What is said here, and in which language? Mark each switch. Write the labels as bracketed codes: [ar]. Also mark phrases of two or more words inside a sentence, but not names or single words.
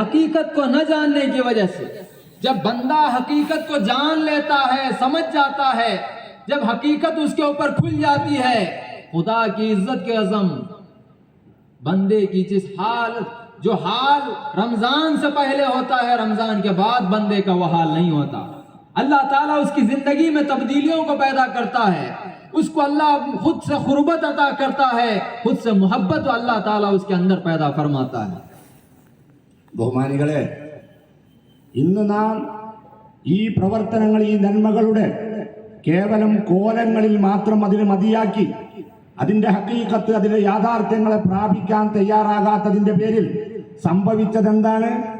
[ur] حقیقت کو نہ جاننے کی وجہ سے. جب بندہ حقیقت کو جان لیتا ہے, سمجھ جاتا ہے, جب حقیقت اس کے اوپر کھل جاتی ہے, خدا کی عزت کے عزم بندے کی جس جو حال رمضان سے پہلے ہوتا ہے, رمضان کے بعد بندے کا وہ حال نہیں ہوتا. اللہ تعالیٰ اس کی زندگی میں تبدیلیوں کو پیدا کرتا ہے, اس کو اللہ خود سے قربت عطا کرتا ہے, خود سے محبت اللہ تعالیٰ اس کے اندر پیدا فرماتا ہے. [ml] ബഹുമാനികളെ, ഇന്ന് നാം ഈ പ്രവർത്തനങ്ങൾ, ഈ നന്മകളുടെ കേവലം കോലങ്ങളിൽ മാത്രം അതിനെ മതിയാക്കി അതിൻ്റെ ഹക്കീക്കത്ത്, അതിലെ യാഥാർത്ഥ്യങ്ങളെ പ്രാപിക്കാൻ തയ്യാറാകാത്തതിൻ്റെ പേരിൽ സംഭവിച്ചതെന്താണ്?